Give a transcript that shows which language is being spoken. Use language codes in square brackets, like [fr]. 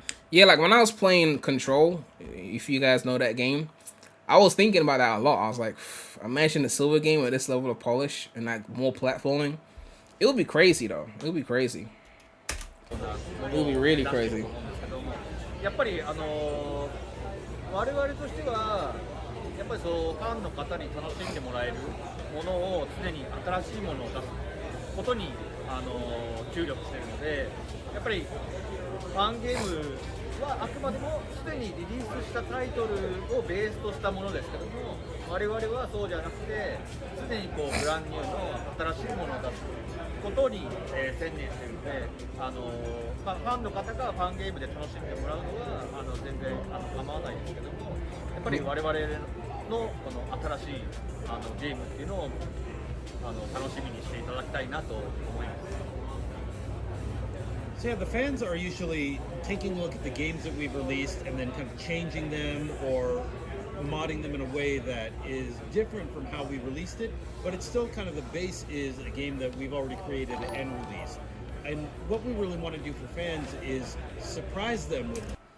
[en] Yeah, like, when I was playing Control, if you guys know that game, I was thinking about that a lot. I was like, imagine a silver game with this level of polish and, like, more platforming. It would be crazy, though. It would be crazy. It would be really crazy. [ja] やっぱり我々としてはやっぱりそうファンの方に楽しんでもらえるものを常に新しいものを出すことに注力しているので、やっぱりファンゲームはあくまでもすでにリリースしたタイトルをベースとしたものですけども、我々はそうじゃなくて常にこうブランニューの新しいものを出すことに、専念しているので、ファンの方がファンゲームで楽しんでもらうのは全然構わないですけども、やっぱり我々のこの新しいゲームっていうのを楽しみにしていただきたいなと思います。 [en] So yeah, the fans are usually taking a look at the games that we've released and then kind of changing them or modding them in a way that is different from how we released it, but it's still kind of the base is a game that we've already created and released. And what we really want to do for fans is surprise them with.